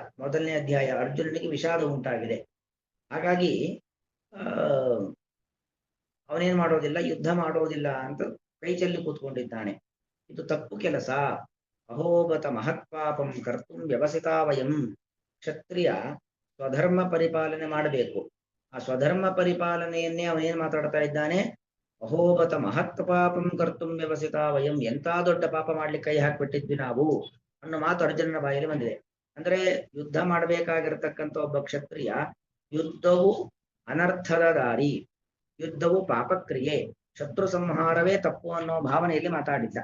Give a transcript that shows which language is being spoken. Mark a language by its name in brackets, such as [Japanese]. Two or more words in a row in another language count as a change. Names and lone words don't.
[Kannada] ಮೊದಲನೇ ಅಧ್ಯಾಯ ಅರ್ಜುನನಿಗೆ ವಿಷಾದ ಉಂಟಾಗಿದೆ. ಹಾಗಾಗಿ ಅವನೇನ್ ಮಾಡೋದಿಲ್ಲ, ಯುದ್ಧ ಮಾಡೋದಿಲ್ಲ ಅಂತ ಕೈ ಚೆಲ್ಲಿ ಕೂತ್ಕೊಂಡಿದ್ದಾನೆ. ಇದು ತಪ್ಪು ಕೆಲಸ. [Sanskrit] ಅಹೋಬತ ಮಹತ್ಪಾಪಂ ಕರ್ತುಂ ವ್ಯವಸಿತಾ ವಯಂ. [Kannada] ಕ್ಷತ್ರಿಯ ಸ್ವಧರ್ಮ ಪರಿಪಾಲನೆ ಮಾಡಬೇಕು. ಆ ಸ್ವಧರ್ಮ ಪರಿಪಾಲನೆಯನ್ನೇ ಅವನೇನ್ ಮಾತಾಡ್ತಾ ಇದ್ದಾನೆ? [Sanskrit] ಅಹೋಬತ ಮಹತ್ ಪಾಪಂ ಕರ್ತುಂ ವ್ಯವಸಿತಾ ವಯಂ. [Kannada] ಎಂತ ದೊಡ್ಡ ಪಾಪ ಮಾಡ್ಲಿಕ್ಕೆ ಕೈ ಹಾಕ್ಬಿಟ್ಟಿದ್ವಿ ನಾವು ಅನ್ನೋ ಮಾತು ಅರ್ಜುನನ ಬಾಯಲ್ಲಿ ಬಂದಿದೆ. ಅಂದ್ರೆ ಯುದ್ಧ ಮಾಡಬೇಕಾಗಿರತಕ್ಕಂಥ ಒಬ್ಬ ಕ್ಷತ್ರಿಯ, ಯುದ್ಧವು ಅನರ್ಥದ ದಾರಿ, ಯುದ್ಧವು ಪಾಪಕ್ರಿಯೆ, ಶತ್ರು ಸಂಹಾರವೇ ತಪ್ಪು ಅನ್ನೋ ಭಾವನೆಯಲ್ಲಿ ಮಾತಾಡಿದ್ದ.